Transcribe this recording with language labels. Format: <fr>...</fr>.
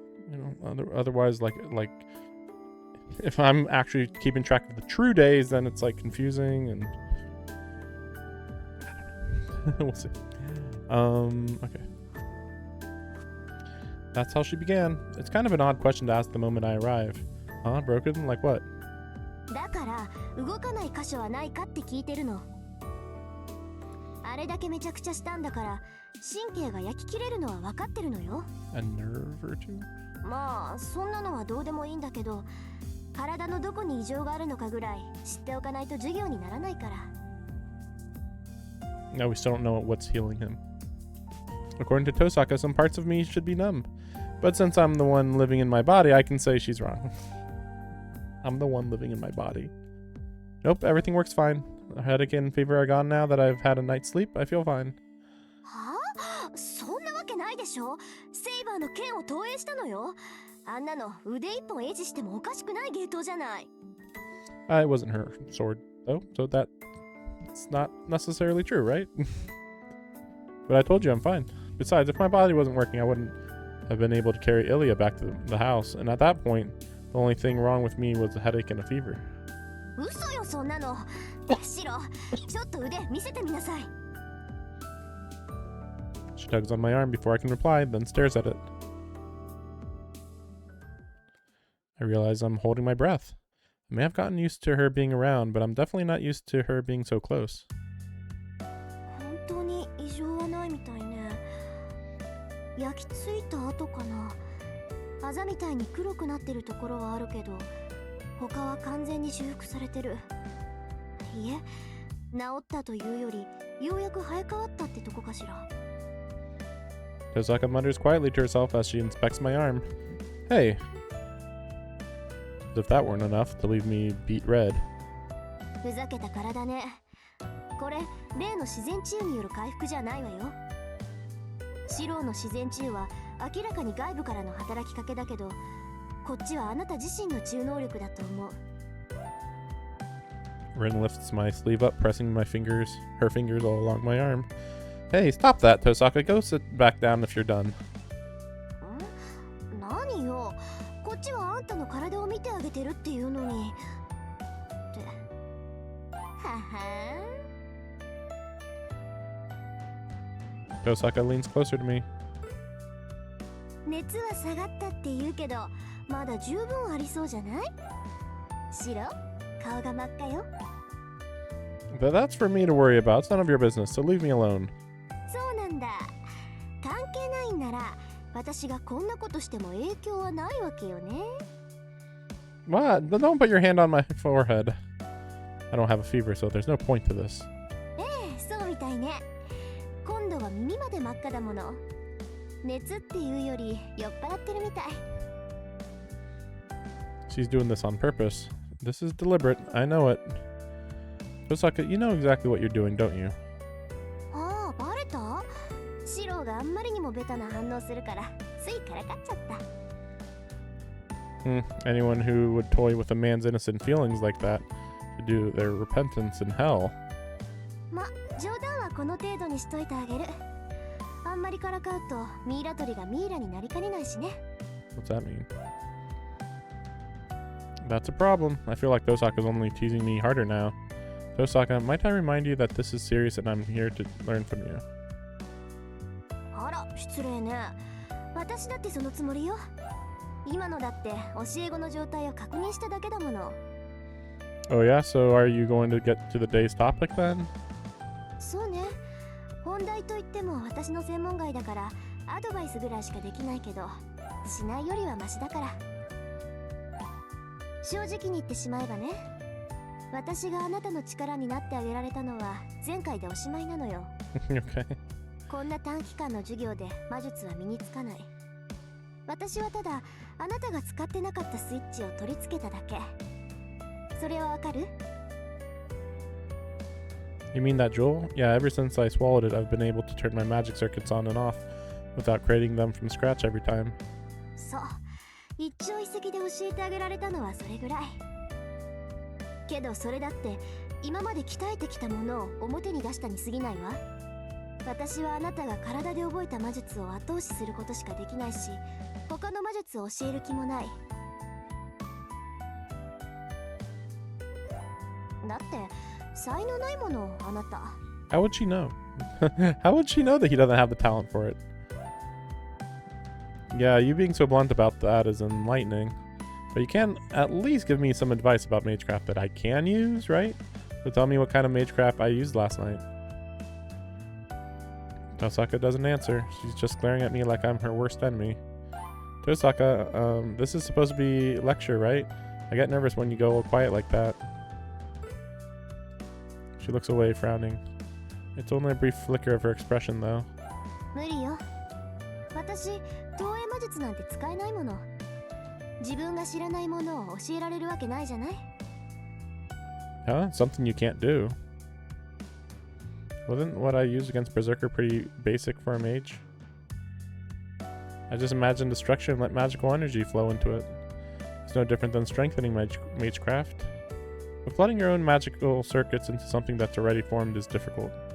<en>You know, otherwise, like if I'm actually keeping track of the true days, then it's like confusing and we'll see. Okay. That's how she began. It's kind of an odd question to ask the moment I arrive. Huh? Broken? Like what?</en> <ja>だから動かない箇所はないかって聞いてるの。あれだけめちゃくちゃしたんだから神経が焼き切れるのは分かってるのよ。</ja> <en>A nerve or two?</en> <ja>まあそんなのはどうでもいいんだけど、体のどこに異常があるのかぐらい知っておかないと授業にならないから。</ja> <en>No, we still don't know what's healing him. According to Tosaka, some parts of me should be numb. But since I'm the one living in my body, I can say she's wrong. I'm the one living in my body. Nope, everything works fine. Headache and fever are gone now that I've had a night's sleep. I feel fine.</en> <ja>はあ、そんなわけないでしょ。セイバーの剣を投影したのよ。あんなの腕一本維持してもおかしくない芸当じゃない。</ja> <en>It wasn't her sword, though, so that's not necessarily true, right? But I told you I'm fine. Besides, if my body wasn't working, I wouldn't have been able to carry Ilya back to the house, and at that point, the only thing wrong with me was a headache and a fever.</en> <ja>嘘よそんなの。シロ、ちょっと腕見せてみなさい。</ja> <en>She tugs on my arm before I can reply, then stares at it. I realize I'm holding my breath. I may have gotten used to her being around, but I'm definitely not used to her being so close.</en> <ja>本当に異常はないみたいね。焼き付いた跡かな。あざみたいに黒くなってるところはあるけど、他は完全に修復されてる。いえ、治ったというより、ようやく生え変わったってとこかしら。</ja> <en>Tosaka mutters quietly to herself as she inspects my arm. Hey. As if that weren't enough to leave me beet red.</en> <ja>ふざけた体ね。これ、例の自然治癒による回復じゃないわよ。シローの自然治癒は明らかに外部からの働きかけだけど、こっちはあなた自身の治癒能力だと思う。</ja> <en>Rin lifts my sleeve up, pressing her fingers all along my arm. Hey, stop that, Tosaka. Go sit back down if you're done. ん？</en> <ja>何よ。こっちはあんたの体を見てあげてるっていうのに。って。ははん。</ja> <en>Tosaka leans closer to me.</en> <ja>熱は下がったって言うけど、まだ十分ありそうじゃない？シロ、顔が真っ赤よ。</ja> <en>But that's for me to worry about. It's none of your business, so leave me alone.</en> <ja>そうなんだ。関係ないんなら、私がこんなことしても影響はないわけよね。</ja> <en>What? Don't put your hand on my forehead. I don't have a fever, so there's no point to this.</en> <ja>ええ、そうみたいね。今度は耳まで真っ赤だもの。熱っていうより酔っ払ってるみたい。</ja> <en>She's doing this on purpose. This is deliberate. I know it. Tosaka, you know exactly what you're doing, don't you?</en> <ja>ああ、バレた？シローがあんまりにもベタな反応するから、ついからかっちゃった。</ja> <en>Anyone who would toy with a man's innocent feelings like that should do their repentance in hell.</en> <ja>ま、冗談はこの程度にしといてあげる。あんまりからかうとミイラ取りがミイラになりかねないしね。</ja> <en>What's that mean? That's a problem. I feel like Tosaka's only teasing me harder now. Tosaka, might I remind you that this is serious and I'm here to learn from you?</en> <ja>あら、失礼ね。私だってそのつもりよ。今のだって教え子の状態を確認しただけだもの。</ja> <en>Oh yeah, so are you going to get to the day's topic then?</en> <ja>そうね。本題といっても私の専門外だからアドバイスぐらいしかできないけど、しないよりはマシだから。正直に言ってしまえばね、私があなたの力になってあげられたのは前回でおしまいなのよ。</ja> <en>Okay.</en> <ja>こんな短期間の授業で魔術は身につかない。私はただあなたが使ってなかったスイッチを取り付けただけ。それはわかる？</ja> <en>You mean that jewel? Yeah, ever since I swallowed it, I've been able to turn my magic circuits on and off without creating them from scratch every time.</en> <ja>そう、一朝一夕で教えてあげられたのはそれぐらい。けどそれだって今まで鍛えてきたものを表に出したに過ぎないわ。私はあなたが体で覚えた魔術を後押しすることしかできないし、他の魔術を教える気もない。だって才能ないもの、あなた。</ja> <en>How would she know? How would she know that he doesn't have the talent for it? Yeah, you being so blunt about that is enlightening. But you can at least give me some advice about magecraft that I can use, right? So tell me what kind of magecraft I used last night. Tosaka doesn't answer. She's just glaring at me like I'm her worst enemy. Tosaka, this is supposed to be lecture, right? I get nervous when you go all quiet like that. She looks away, frowning. It's only a brief flicker of her expression, though.</en> <ja>無理よ。私、投影魔術なんて使えないもの。自分が知らないものを教えられるわけないじゃない？</ja> <en>Huh? Something you can't do. Wasn't what I used against Berserker pretty basic for a mage? I just imagined a structure and let magical energy flow into it. It's no different than strengthening magecraft. But flooding your own magical circuits into something that's already formed is difficult.</en>